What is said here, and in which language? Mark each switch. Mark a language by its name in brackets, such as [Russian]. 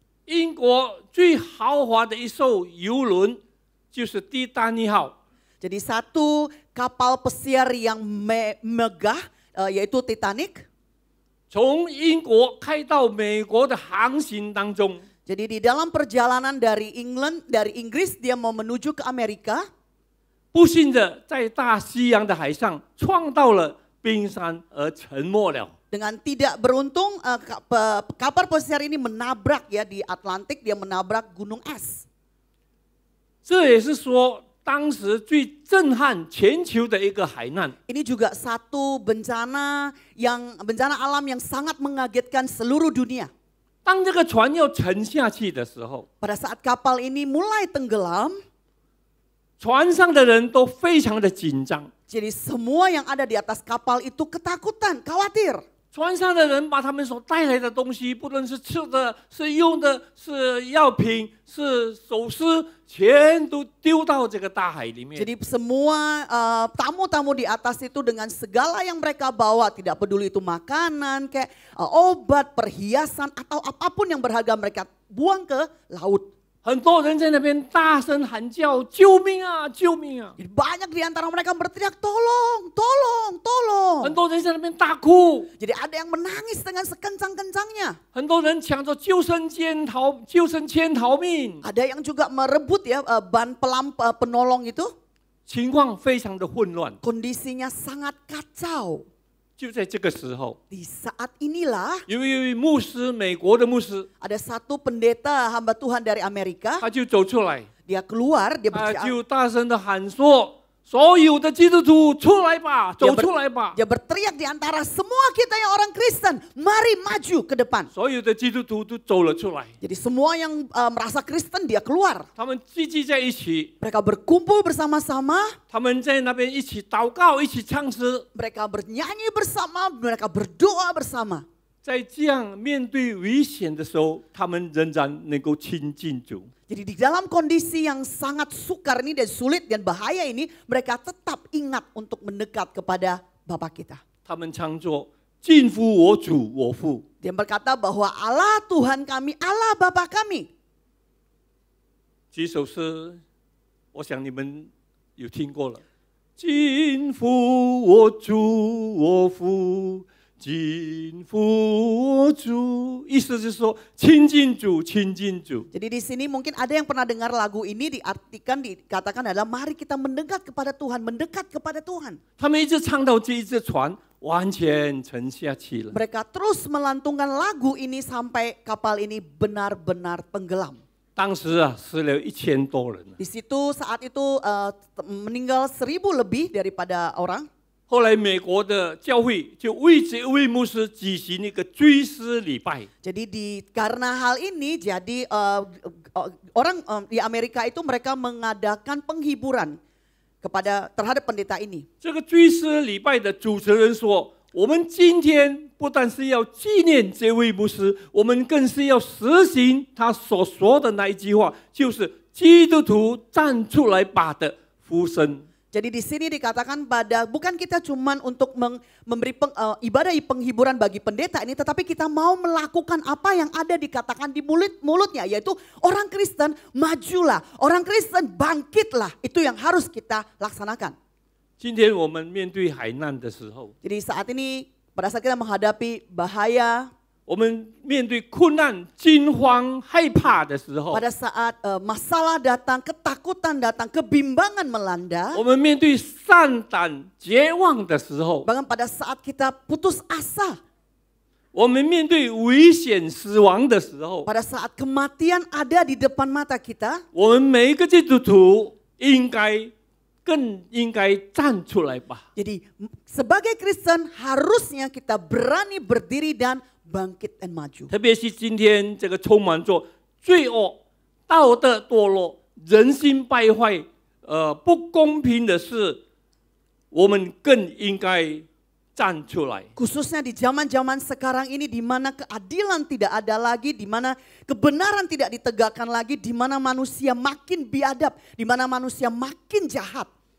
[Chinese] 英国最豪华的一艘游轮就是蒂丹尼号。 [Indonesian] Jadi satu kapal pesiar yang megah, yaitu Titanic. [Chinese] 从英国开到美国的航行当中， [Indonesian] Jadi di dalam perjalanan dari Inggris dia mau menuju ke Amerika. [Chinese] 不幸的在大西洋的海上撞到了冰山而沉没了。 [Indonesian] Dengan tidak beruntung, kapal pesiar ini menabrak ya di Atlantik, dia menabrak gunung es. [Chinese] 这也是说，当时最震撼全球的一个海难。 [Indonesian] Ini juga satu bencana alam yang sangat mengagetkan seluruh dunia. [Chinese] 当这个船要沉下去的时候， [Indonesian] Pada saat kapal ini mulai tenggelam, [Chinese] 船上的人都非常的紧张。 [Indonesian] jadi semua yang ada di atas kapal itu ketakutan, khawatir. [Chinese] 船上的人把他们所带来的东西，不论是吃的、是用的、是药品、是首饰，全都丢到这个大海里面。 [Indonesian] Jadi semua tamu-tamu di atas itu dengan segala yang mereka bawa, tidak peduli itu makanan, kayak obat, perhiasan atau apapun yang berharga mereka buang ke laut. [Chinese] 很多人在那边大声喊叫：“救命啊！救命啊 [Indonesian] Jadi banyak di antara mereka berteriak, tolong, tolong, tolong. [Chinese] 很多人在那边大哭， [Indonesian] Jadi ada yang menangis dengan sekencang-kencangnya. [Chinese] 很多人抢着救生圈逃命， [Indonesian] Ada yang juga merebut ya ban penolong itu. [Chinese] 情况非常的混乱。 [Indonesian] Kondisinya sangat kacau. [Chinese] 就在这个时候， [Indonesian] Di saat inilah [Chinese] 有一位牧师，美国的牧师， [Indonesian] ada satu pendeta hamba Tuhan dari Amerika. [Chinese] 他就走出来， [Indonesian] Dia keluar, dia [Chinese] 他 [Indonesian] berbicara. [Chinese] 就大声的喊说：“所有的基督徒出来吧，走出来吧！ [Indonesian] Dia berteriak di antara semua kita yang orang Kristen, mari maju ke depan. [Chinese] 所有的基督徒都走了出来， [Indonesian] Jadi semua yang merasa Kristen dia keluar. [Chinese] 他们聚集在一起， [Indonesian] Mereka berkumpul bersama-sama, [Chinese] 他们在那边一起祷告，一起唱诗。 [Indonesian] mereka bernyanyi bersama, mereka berdoa bersama. [Chinese] 在这样面对危险的时候，他们仍然能够亲近主。 [Indonesian] Jadi di dalam kondisi yang sangat sukar ini dan sulit dan bahaya ini, mereka tetap ingat untuk mendekat kepada Bapa kita. [Chinese] 他们常说：“近乎我主我父。” [Indonesian] Dia berkata bahwa Allah Tuhan kami, Allah Bapa kami. [Chinese] 这首诗，我想你们有听过了。近乎我主我父，近乎我主，意思就是说亲近主，亲近主。 [Indonesian] Jadi di sini mungkin ada yang pernah dengar lagu ini diartikan dikatakan adalah mari kita mendekat kepada Tuhan, mendekat kepada Tuhan. [Chinese] 他们一直唱到这一只船完全沉下去了。 [Indonesian] Mereka terus melantungkan lagu ini sampai kapal ini benar-benar tenggelam. [Chinese] 当时啊，死了1000多人。 [Indonesian] Di situ saat itu meninggal 1000 lebih daripada orang. [Chinese] 后来美国的教会就为这位牧师举行一个追思礼拜。 [Indonesian] Jadi karena hal ini jadi orang di Amerika itu mereka mengadakan penghiburan terhadap pendeta ini. [Chinese] 这个追思礼拜的主持人说：“我们今天不但是要纪念这位牧师，我们更是要实行他所说的那一句话，就是基督徒站出来吧的呼声。” [Indonesian] Jadi di sini dikatakan bukan kita cuman untuk memberi ibadah penghiburan bagi pendeta ini, tetapi kita mau melakukan apa yang ada dikatakan di mulutnya, yaitu orang Kristen majulah, orang Kristen bangkitlah. Itu yang harus kita laksanakan. [Chinese] 今天我们面对海难的时候， [Indonesian] Jadi saat ini pada saat kita menghadapi bahaya, [Chinese] 我们面对困难、惊慌、害怕的时候， [Indonesian] pada saat masalah datang, ketakutan datang, kebimbangan melanda, [Chinese] 我们面对丧胆、绝望的时候， [Indonesian] bahkan pada saat kita putus asa, [Chinese] 我们面对危险、死亡的时候， [Indonesian] pada saat kematian ada di depan mata kita, [Chinese] 我们每一个基督徒更应该站出来吧。 [Indonesian] Jadi sebagai Kristen harusnya kita berani berdiri dan bangkit dan maju. [Chinese] 特别是今天这个充满着罪恶、道德堕落、人心败坏、不公平的事，我们更应该站出来。 [Indonesian] Khususnya di zaman-zaman sekarang ini di mana keadilan tidak ada lagi, di mana kebenaran tidak ditegakkan lagi, di mana manusia makin biadab, di mana manusia makin jahat.